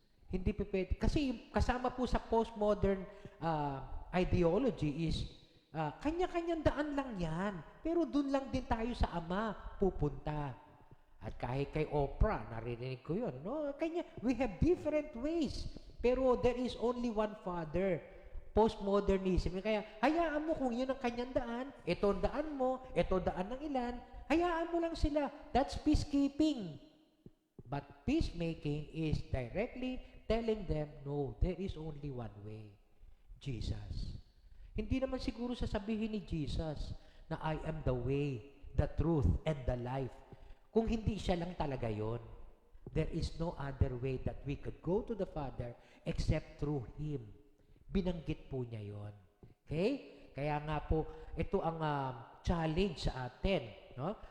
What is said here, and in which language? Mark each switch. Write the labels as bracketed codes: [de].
[tl] Hindi pa pwede. Kasi kasama po sa postmodern ideology is, kanya-kanyang daan lang yan. Pero dun lang din tayo sa Ama pupunta. At kahit kay Oprah, narinig ko yun. No? [en] We have different ways. Pero there is only one Father. Postmodernism. [tl] Kaya, hayaan mo kung yun ang kanyang daan, ito ang daan mo, ito daan ng ilan, hayaan mo lang sila. [en] That's peacekeeping. But peacemaking is directly telling them, no, there is only one way. Jesus. [tl] Hindi naman siguro sasabihin ni Jesus na [en] I am the way, the truth, and the life. [tl] Kung hindi siya lang talaga yon, [en] there is no other way that we could go to the Father except through Him. [tl] Binanggit po niya yon. Okay? Kaya nga po, ito ang challenge sa atin, no?